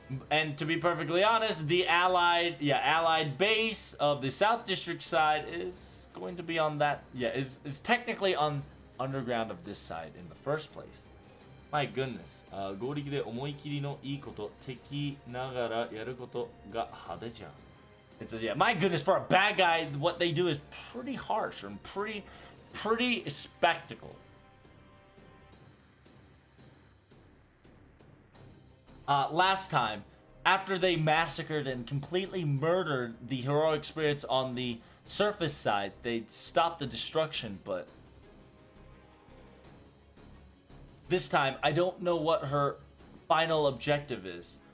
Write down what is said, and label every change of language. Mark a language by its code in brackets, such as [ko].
[en] And to be perfectly honest, the allied base of the South District side is going to be on that, is technically on underground of this side in the first place. My goodness. [ja] 合力で思い切りのいいこと、敵ながらやることが派手じゃん。 [en] It says, yeah, my goodness, for a bad guy, what they do is pretty harsh and pretty spectacle. Last time, after they massacred and completely murdered the heroic spirits on the surface side, they stopped the destruction, but this time, I don't know what her final objective is.